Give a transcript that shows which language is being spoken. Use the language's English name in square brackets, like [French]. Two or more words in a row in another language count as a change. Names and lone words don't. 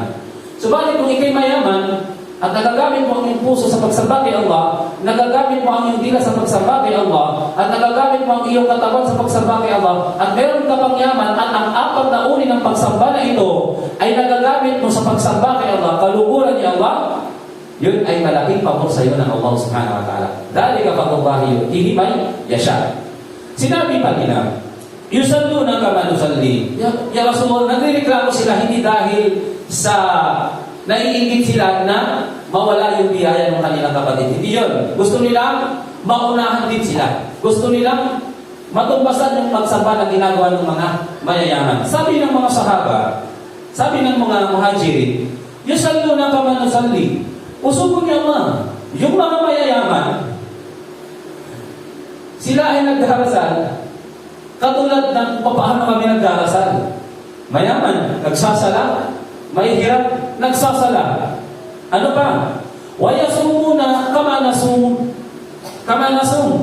[Filipino] Subalit kung ikay mayaman at nagagamit mo ang iyong puso sa pagsamba kay Allah, nagagamit mo ang iyong dila sa pagsamba kay Allah, at nagagamit mo ang iyong katawan sa pagsamba kay Allah, at meron ka pang yaman at ang apat na uri ng pagsamba na ito ay nagagamit mo sa pagsamba kay Allah, kaluguran ni Allah, yun ay malaking pabor sa iyo ng Allah [Arabic] سبحانه وتعالى. ذلك فضل الله يؤتيه من يشاء. [Filipino] Sinabi pa nila, [Arabic] يصلون كما نصلي. يا رسول الله, [Filipino] nagrereklamo sila hindi dahil sa naiingit sila na mawala yung biyaya ng kanilang kapatid. Hindi yun. Gusto nilang maunahan din sila. Gusto nilang matumbasan yung pagsamba na ginagawa ng mga mayayaman. Sabi ng mga sahaba, sabi ng mga muhajirin, [Arabic] يصلون كما نصلي. [Filipino] Usubon niya yung mga mayayaman, sila ay nagdarasal katulad ng paano kami nagdarasal. Mayaman, nagsasala. Mahihirap, nagsasala. Ano pa? [Arabic] ويصومون كما نصوم.